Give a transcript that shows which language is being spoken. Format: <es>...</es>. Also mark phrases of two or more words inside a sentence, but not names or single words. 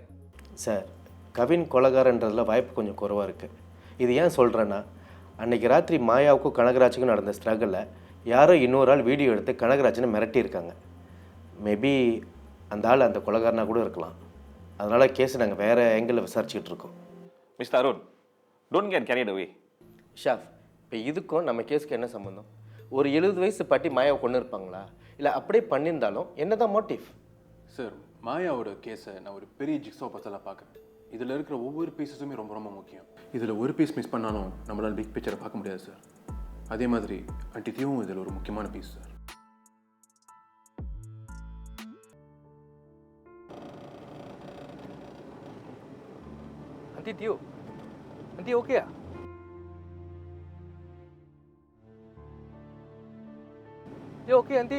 <ta>சார், கவின் கொலைகாரன்றதுல வாய்ப்பு கொஞ்சம் குறைவாக இருக்குது. இது ஏன் சொல்கிறேன்னா, அன்றைக்கி ராத்திரி மாயாவுக்கும் கனகராஜுக்கும் நடந்த ஸ்ட்ரகிளில் யாரோ இன்னொரு ஆள் வீடியோ எடுத்து கனகராஜனை மிரட்டியிருக்காங்க. மேபி அந்த ஆள் அந்த கொலைகாரனாக கூட இருக்கலாம். அதனால் கேஸை நாங்கள் வேறு ஆங்கிளில் விசாரிச்சுக்கிட்டு இருக்கோம். மிஸ்டர் அருண்,</ta> <en>don't get carried away.</en> <ta>ஷாஃப், இப்போ இதுக்கும் நம்ம கேஸுக்கு என்ன சம்மந்தம்? ஒரு 70 வயசு பாட்டி மாயாவை கொண்டு இருப்பாங்களா? இல்லை அப்படியே பண்ணியிருந்தாலும் என்ன தான் மோட்டிவ்? சார், மாயாவோட கேஸை நான் ஒரு பெரிய</ta> <en>jigsaw puzzle-ஆக</en> <ta>பார்க்குறேன். இதில் இருக்கிற ஒவ்வொரு பீஸஸுமே ரொம்ப ரொம்ப முக்கியம். இதில் ஒரு பீஸ் மிஸ் பண்ணாலும் நம்மளால்</ta> <en>big picture-ஐ</en> <ta>பார்க்க முடியாது சார். அதே மாதிரி ஆண்டி தியோவும் இதில் ஒரு முக்கியமான பீஸ் சார்.</ta> <ms>Aunty Tio, Aunty okey tak? Dia okey Aunty.</ms>